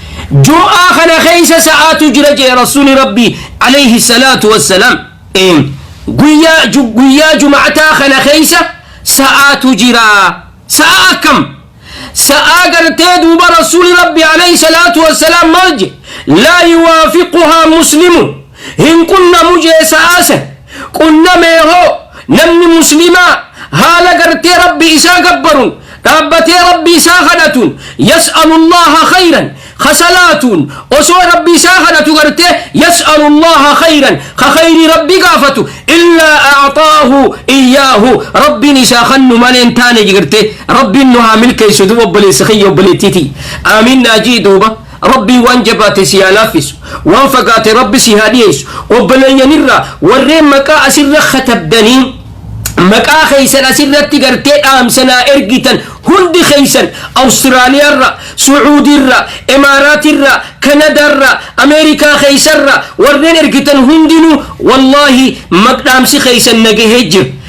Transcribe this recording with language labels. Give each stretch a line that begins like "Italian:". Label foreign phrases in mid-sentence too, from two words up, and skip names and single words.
Oromo: Jum'aa kana keeysa sa'aatu jira je Rasuulli Rabbii
Arabic: عليه الصلاة والسلام.
Oromo: Eem. Guyyaa ju-, guyyaa Jum'ataa kana keeysa sa'aatu jira. Sa'a akkam? Sa'a gartee duuba Rasuulli Rabbii
Arabic: عليه الصلاة والسلام
Oromo: maal je?
Arabic: "لا يوافقها مسلم."
Oromo: Hin qunnamu jee sa'a san. Qunnamee hoo namni muslimaa haala gartee Rabbi isaa gabbaruun dhaabbatee Rabbi isaa kadhatuun
Arabic: "يسأل الله خيرا."
Oromo: Khasalaatuun osoo Rabbi isaa kadhatu gartee
Arabic: "يسأل الله خيرا."
Oromo: Ka khayrii Rabbi gaafatu
Arabic: "إلا أعطاه إياه."
Oromo: Rabbiin isaa kannu malee hin taane je gartee Rabbiin nu haa milkeessu duuba obboleessa kiyya obboleettiiti. Amiin naa jii duuba. Rabbiin waan jabaate si haa laaffisu. Waan fagaate Rabbi si haa dhiyeessu. Obboleeyyanirraa warreen maqaa asirra katabdanii maqaa keeysan asirratti gartee dhaamsanaa ergitan hundi keeysan Awustiraaliyaarra, Sucuudiirra, Imaaraatirra, Kanadaarra, Ameerikaa keeysarra warreen ergitan hundinuu wallaahi maq-, dhaamsi keeysan nagahee jira.